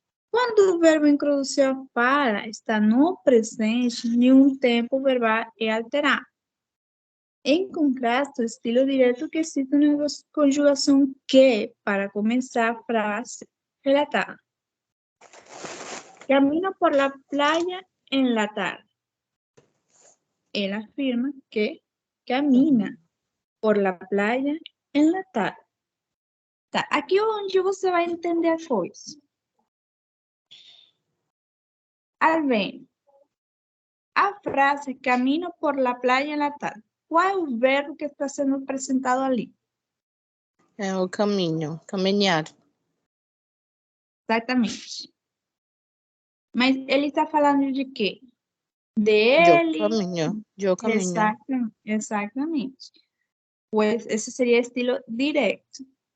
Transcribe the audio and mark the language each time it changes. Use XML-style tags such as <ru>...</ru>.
<pt>Quando o verbo introduzido para está no presente, nenhum tempo verbal é alterado. Em contraste, o estilo direto que cita uma conjugação que para começar a frase relatada.</pt> <es>Camino por la playa en la tarde. Él afirma que camina por la playa en la tarde.</es> <pt>Tá, aqui é onde você vai entender a coisa.</pt> <es>Alvin,</es> <pt>a frase</pt> <es>camino por la playa en la tarde.</es> <pt>Qual é o verbo que está sendo apresentado ali? É o caminho, caminhar. Exatamente. Mas ele está falando de quê? Dele. Eu caminho. Exatamente. Pues esse seria estilo direto.</pt>